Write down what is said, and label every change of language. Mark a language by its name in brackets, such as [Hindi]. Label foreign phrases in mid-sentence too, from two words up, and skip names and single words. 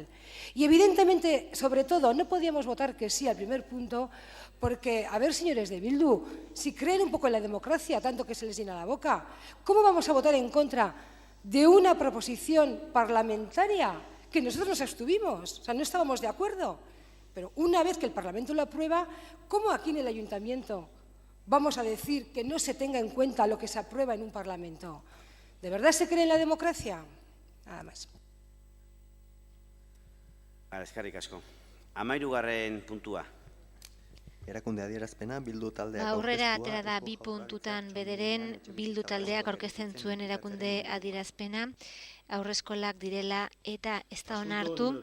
[Spanish] Y evidentemente, sobre todo, no podíamos votar que sí al primer punto, porque, a ver, señores de Bildu, si creen un poco en la democracia, tanto que se les llena la boca, ¿cómo vamos a votar en contra de una proposición parlamentaria que nosotros nos abstuvimos? O sea, no estábamos de acuerdo. Pero una vez que el Parlamento lo aprueba, ¿cómo aquí en el Ayuntamiento vamos a decir que no se tenga en cuenta lo que se aprueba en un Parlamento? ¿De verdad se cree en la democracia? Nada más. [Basque] Eskerrik asko. 13. puntua. Erakunde adierazpena Bildu taldeak aurrera atera da 2 puntutan bederen Bildu taldeak aurkezten zuen erakunde adierazpena aurreskolak direla eta ez da onartu.